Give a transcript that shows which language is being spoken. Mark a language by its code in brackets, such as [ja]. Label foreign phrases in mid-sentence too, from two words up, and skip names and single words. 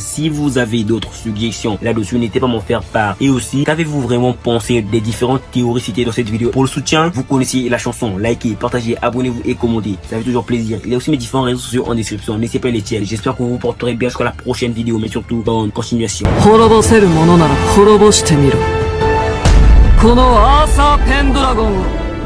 [fr] Si vous avez d'autres suggestions là-dessus, n'hésitez pas à m'en faire part. Et aussi, qu'avez-vous vraiment pensé des différentes théories citées dans cette vidéo? Pour le soutien, vous connaissez la chanson, likez, partagez, abonnez-vous et commentez, ça fait toujours plaisir. Il y a aussi mes différents réseaux sociaux en description, n'hésitez pas à les tirer. J'espère que vous vous porterez bien jusqu'à la prochaine vidéo, mais surtout bonne continuation. [ja] 滅ぼせるものなら滅ぼしてみろ。このアーサー・ペンドラゴンを